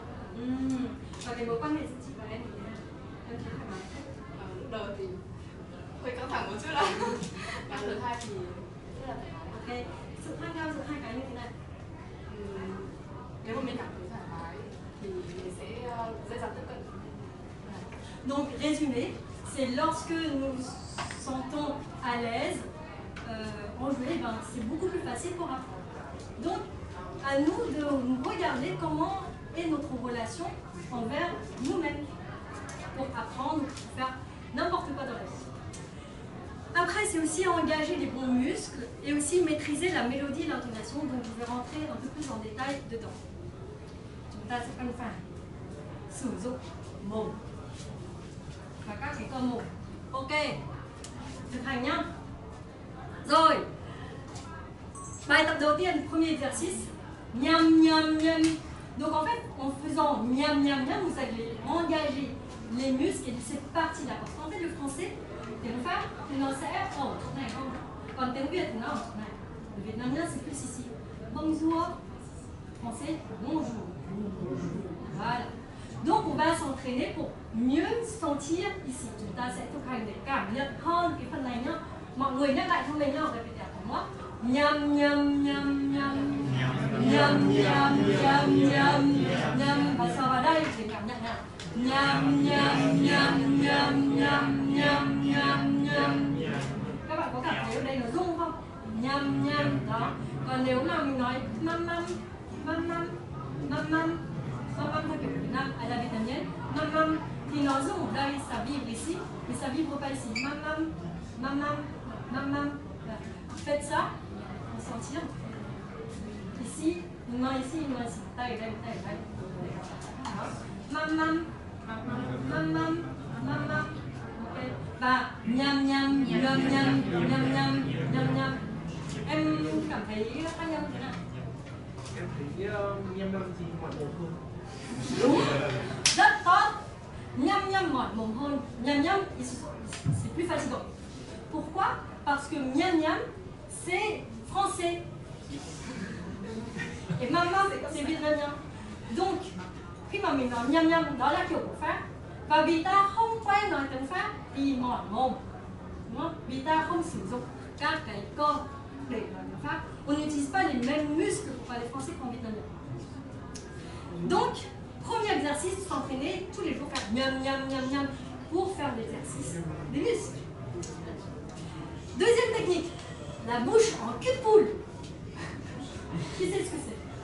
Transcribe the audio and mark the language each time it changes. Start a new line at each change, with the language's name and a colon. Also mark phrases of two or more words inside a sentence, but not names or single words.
Vietnamese: Và cái mối quan hệ giữa chị và em thì thế nào? Em thấy thoải mái không? Lúc đầu thì hơi căng thẳng một chút ạ. Và thứ hai thì rất là thoải mái. Ok, sự khác nhau giữa hai cái như thế này. Nếu mà mình cảm thấy thoải mái thì mình sẽ dễ dàng tiếp cận.
French: Donc, résumé, c'est lorsque nous sentons à l'aise en jouer, ben, c'est beaucoup plus facile pour apprendre. Donc, à nous de regarder comment est notre relation envers nous-mêmes pour apprendre, pour faire n'importe quoi dans la vie. Après, c'est aussi engager les bons muscles et aussi maîtriser la mélodie et l'intonation, donc je vais rentrer un peu plus en détail dedans.
Vietnamese: Chúng ta sẽ phân phải sử dụng mồm và các cái cơ mồm. Ok, thực hành nhá. Rồi, bài tập đầu tiên,
French: premier exercice, miam miam miam. Donc en fait, en faisant miam miam miam, vous allez engager les muscles et cette partie-là. Parce qu'en fait, le français,
Vietnamese: tiếng Pháp thì nó sẽ ở chỗ này không? Còn tiếng Việt thì nó ở chỗ này.
French: Le vietnamien c'est plus ici. Bonjour. Français, bonjour. Voilà. Donc on va s'entraîner pour mieux sentir ici.
Vietnamese: Chúng ta sẽ thực hành để cảm nhận hơn cái phần này nhá. Mọi người nhắc lại cho mình nhá,
French: répétez après moi. Nham nham nham nham. Nham nham nham nham nham.
Vietnamese: Và sờ vào đây để cảm nhận nào. Nham nham nham nham nham nham nham nham. Các bạn có cảm thấy ở đây nó rung không? Nham nham đó. Còn nếu mà mình nói mam mam mam mam mam mam mam theo kiểu Việt Nam,
French: à la vietnamienne, mam mam
Vietnamese: thì nó rung ở đây,
French: ça vibre ici, mais ça vibre pas ici. Mam mam mam mam mam mam. Faites ça, pour sentir. Ici, une main ici, une main ici. Taille, taille, taille, taille. Mam mam Mam, ok.
Vietnamese: Và nham nham nham nham nham nham nham nham. Em cảm thấy khác nhau như thế nào? Em thấy nham nham thì mỏi mồm hơn. Đúng, rất tốt. Nham nham mỏi mồm hơn. Nham nham
French: c'est plus fatigant. Pourquoi? Parce que nham nham c'est français. Et maman c'est vietnamien.
Vietnamese: Donc khi mà mình nói nham nham đó là kiểu của Pháp. Và vì ta không quen nói tiếng Pháp thì mỏi mồm, đúng không? Vì ta không sử dụng các cái cơ để nói tiếng Pháp.
French: On n'utilise pas les mêmes muscles pour parler français qu'en vietnamien. Donc, premier exercice, s'entraîner tous les jours, faire nham nham nham nham pour faire l'exercice des muscles. Deuxième technique, la bouche en cul de poule. Qui sait ce que c'est?